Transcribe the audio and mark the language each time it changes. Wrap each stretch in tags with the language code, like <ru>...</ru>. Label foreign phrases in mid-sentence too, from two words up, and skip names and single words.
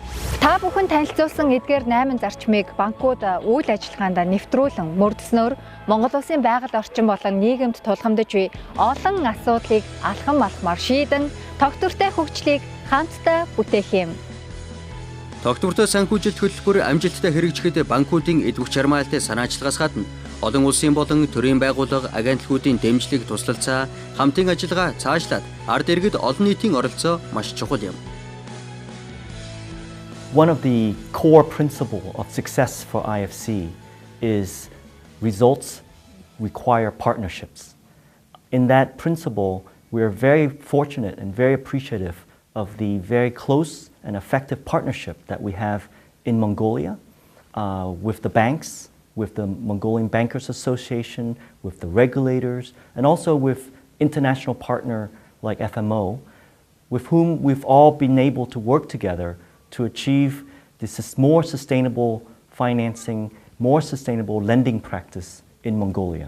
<mn>Та бүхэн танилцуулсан эдгээр 8 зарчмыг банкуд үйл ажиллагаанд нэвтрүүлэн мөрдөснөөр Монгол Улсын байгаль орчин болон нийгэмд тулгамдж буй олон асуудлыг алхам алхмаар шийдэн тогтвортой хөгжлийг хамтдаа бүтээх юм. Тогтвортой санхүүжилт хөтөлбөр амжилттай хэрэгжихэд банкуудын эдвүч чармаалтай санаачлагаас гадна олон улсын болон төрийн байгууллага агентлагуудын дэмжлэг туслалцаа хамтын ажиллагаа цаашлаад ард иргэд олон нийтийн оролцоо маш чухал юм.</mn> <en>One of the core principles of success for IFC is results require partnerships. In that principle, we are very fortunate and very appreciative of the very close and effective partnership that we have in Mongolia with the banks, with the Mongolian Bankers Association, with the regulators, and also with international partner like FMO, with whom we've all been able to work together to achieve this more sustainable financing, more sustainable lending practice in Mongolia.</en>